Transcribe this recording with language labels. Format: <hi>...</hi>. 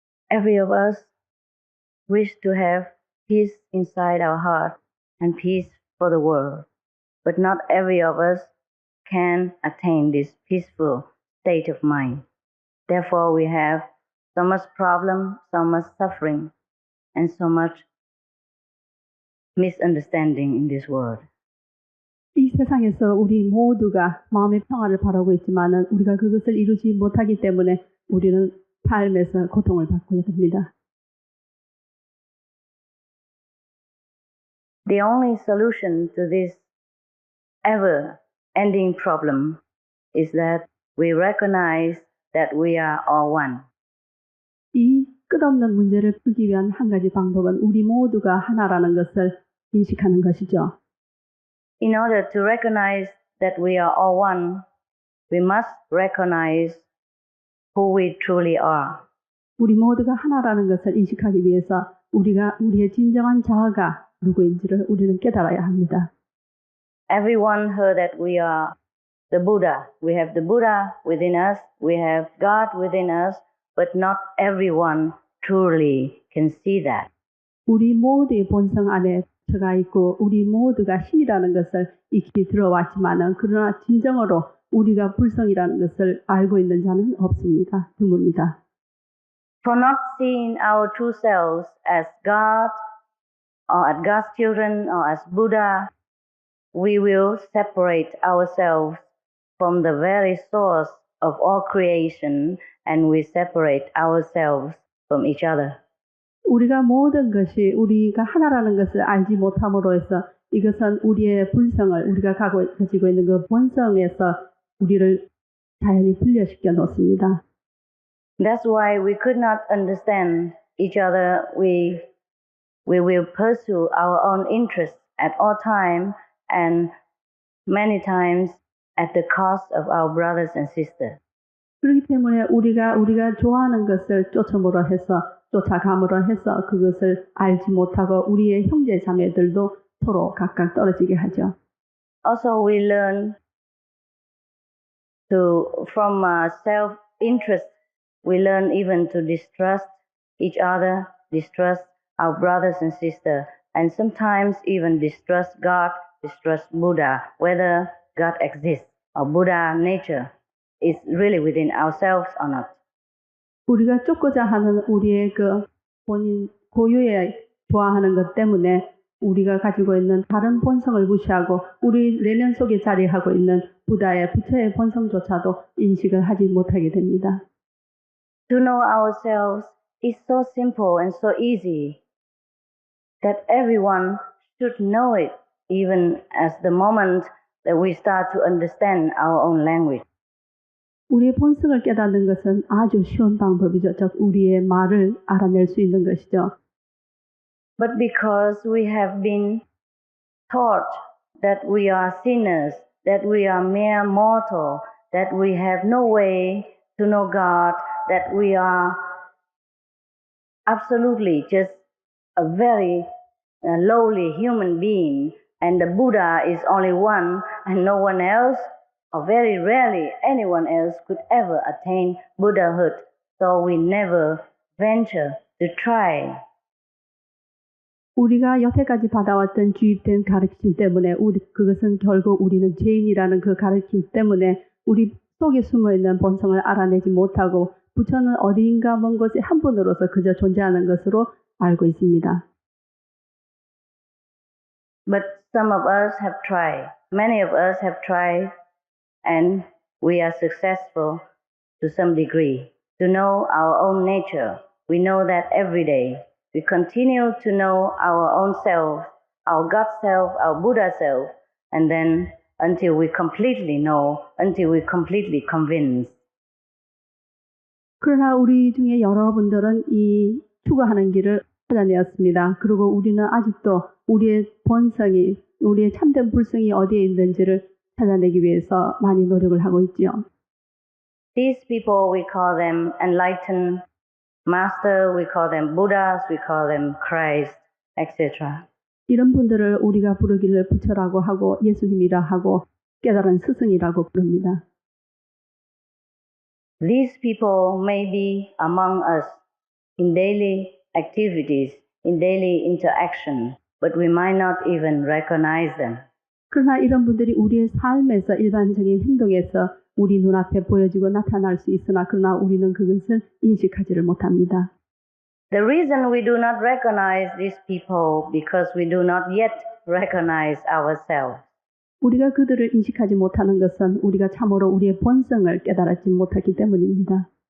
<en>Every of us wish to have peace inside our heart and peace for the world. But not every of us can attain this peaceful state of mind. Therefore, we have so much problem, so much suffering, and so much misunderstanding in this world.</en> <ko>이 세상에서 우리 모두가 마음의 평화를 바라고 있지만은 우리가 그것을 이루지 못하기 때문에 우리는 삶에서 고통을 받고 됩니다.</ko> <en>The only solution to this ever-ending problem is that we recognize that we are all one.</en> <ko>이 끝없는 문제를 풀기 위한 한 가지 방법은 우리 모두가 하나라는 것을 인식하는 것이죠.</ko> <en>In order to recognize that we are all one, we must recognize who we truly are.</en> <ko>우리 모두가 하나라는 것을 인식하기 위해서 우리의 진정한 자아가 누구인지를 우리는 깨달아야 합니다.</ko> <en>Everyone heard that we are the Buddha. We have the Buddha within us. We have God within us. But not everyone truly can see that.</en> <ko>우리 모두의 본성 안에 들어가 있고 우리 모두가 신이라는 것을 익히 들어왔지만은 그러나 진정으로 우리가 불성이라는 것을 알고 있는 자는 없습니다. 드뭅니다.</ko> <en>For not seeing our true selves as God or as God's children or as Buddha, we will separate ourselves from the very source of all creation and we separate ourselves from each other.</en> <ko>우리가 모든 것이 우리가 하나라는 것을 알지 못함으로 해서 이것은 우리의 불성을 우리가 가지고 있는 그 본성에서 우리를 자연히 분리시켜 놓습니다.</ko> <en>That's why we could not understand each other. We will pursue our own interests at all time and many times at the cost of our brothers and sisters.</en> <ko>그렇기 때문에 우리가 좋아하는 것을 쫓아감으로 해서 그것을 알지 못하고 우리의 형제 자매들도 서로 각각 떨어지게 하죠.</ko> <en>Also, we learn from self-interest, we learn even to distrust each other, distrust our brothers and sisters, and sometimes even distrust God, distrust Buddha, whether God exists or Buddha nature is really within ourselves or not.</en> <ko>우리가 쫓고자 하는 우리의 그 본인 고유의 좋아하는 것 때문에 우리가 가지고 있는 다른 본성을 무시하고 우리 내면 속에 자리하고 있는 부다의 부처의 본성조차도 인식을 하지 못하게 됩니다.</ko> <en>To know ourselves is so simple and so easy that everyone should know it even as the moment that we start to understand our own language.</en> <ko>우리의 본성을 깨닫는 것은 아주 쉬운 방법이죠. 즉 우리의 말을 알아낼 수 있는 것이죠.</ko> <en>But because we have been taught that we are sinners, that we are mere mortal, that we have no way to know God, that we are absolutely just a very lowly human being, and the Buddha is only one and no one else, or very rarely anyone else could ever attain Buddhahood. So we never venture to try.</en> <ko>우리가 여태까지 받아왔던 주입된 가르침 때문에 그것은 결국 우리는 죄인이라는 그 가르침 때문에 우리 속에 숨어있는 본성을 알아내지 못하고 부처는 어디인가 먼 곳에 한 분으로서 그저 존재하는 것으로 알고 있습니다.</ko> <en>But some of us have tried. Many of us have tried, and we are successful to some degree to know our own nature. We know that every day. We continue to know our own self, our God self, our Buddha self, and then until we completely know, until we completely convinced.</en> <ko>그러나 우리 중에 여러분들은 이 추구하는 길을 찾아내었습니다. 그리고 우리는 아직도 우리의 본성이, 우리의 참된 불성이 어디에 있는지를 찾아내기 위해서 많이 노력을 하고 있지요.</ko> <en>These people, we call them enlightened master, we call them Buddhas, we call them Christ, etc.</en> <ko>이런 분들을 우리가 부르기를 부처라고 하고 예수님이라 하고 깨달은 스승이라고 부릅니다.</ko> <en>These people may be among us in daily activities, in daily interaction, but we might not even recognize them.</en> <ko>그러나 이런 분들이 우리의 삶에서 일반적인 행동에서 우리 눈앞에 보여지고 나타날 수 있으나 그러나 우리는 그것을 인식하지를 못합니다.</ko> <en>The reason we do not recognize these people because we do not yet recognize ourselves.</en> <ko>우리가 그들을 인식하지 못하는 것은 우리가 참으로 우리의 본성을 깨달지 못하기 때문입니다.</ko>